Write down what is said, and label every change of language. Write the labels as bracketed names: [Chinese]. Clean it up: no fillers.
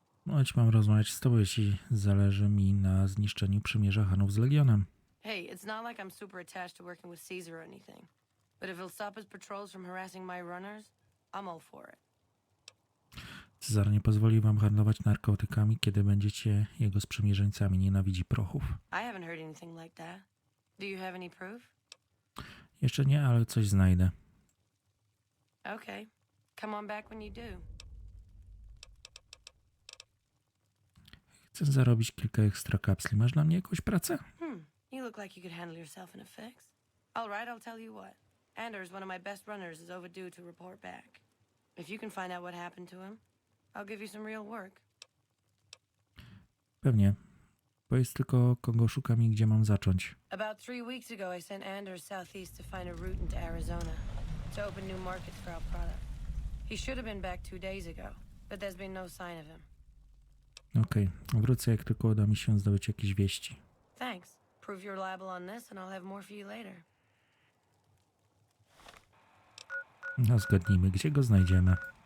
[Polish] Choć mam rozmawiać z tobą, jeśli zależy mi na zniszczeniu przymierza Chanów z Legionem. [English] Hey, it's not like I'm super attached to working with Caesar or anything. But if he'll stop his patrols from harassing my runners, I'm all for it. [Polish] Cezar nie pozwoli wam handlować narkotykami, kiedy będziecie jego sprzymierzeńcami. Nienawidzi prochów. [English] I haven't heard anything like that. Do you have any proof? [Polish] Jeszcze nie, ale coś znajdę. [English] Okay. Come on back when you do. [Polish] Chcę zarobić kilka ekstra kapsli. Masz dla mnie jakąś pracę? [English] You look like you could handle yourself in a fix. All right, I'll tell you what. Anders, one of my best runners, is overdue to report back. If you can find out what happened to him, I'll give you some real work. [Polish] Pewnie. Powiedz tylko, kogo szukam i gdzie mam zacząć. [English] About 3 weeks ago, I sent Anders southeast to find a route into Arizona to open new markets for our product. He should have been back 2 days ago, but there's been no sign of him. [Polish] Okej. Wrócę, jak tylko uda mi się zdobyć jakieś wieści. [English] Thanks. Prove you're reliable on this, and I'll have more for you later. [Polish] No zgadnijmy, gdzie go znajdziemy.